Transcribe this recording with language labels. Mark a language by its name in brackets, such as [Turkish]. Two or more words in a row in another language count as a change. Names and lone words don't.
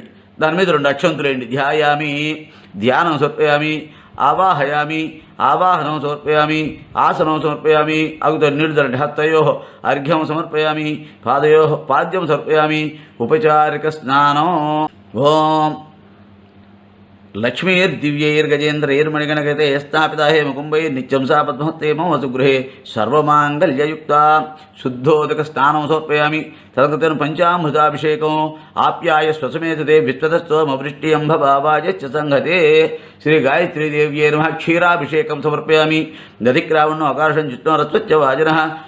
[Telugu] దాని మీద 2 అక్షంతులు వేయండి. [Sanskrit] ధ్యాయామి. ధ్యానం సమర్పయామి. ఆవాహయామి. ఆవాహనం సమర్పయామి. ఆసనం సమర్పయామి. [Telugu] అగుతో నీళ్లు చల్లండి. [Sanskrit] హస్తయో అర్ఘ్యం సమర్పయామి. పాదయో పాద్యం సమర్పయామి. ఉపచారిక స్నానం. ఓం लक्ष्मीर्दिव्यैर्गजेन्द्रैर्मणिगणगते स्थापिता हे मुकुम्बैर् नित्यं सा पद्महस्ते मम सुगृहे सर्वमाङ्गल्ययुक्ता शुद्धोदकस्नानं समर्पयामि तदनन्तरं पञ्चामृताभिषेकं आप्याय स्वसमेतते विश्वतस्त्वमवृष्ट्यम्भभावायश्च संहते श्रीगायत्रीदेव्यै नमः क्षीराभिषेकं समर्पयामि दधिक्रावणो अकार्षं जिष्णोरस्वच्च वाजिनः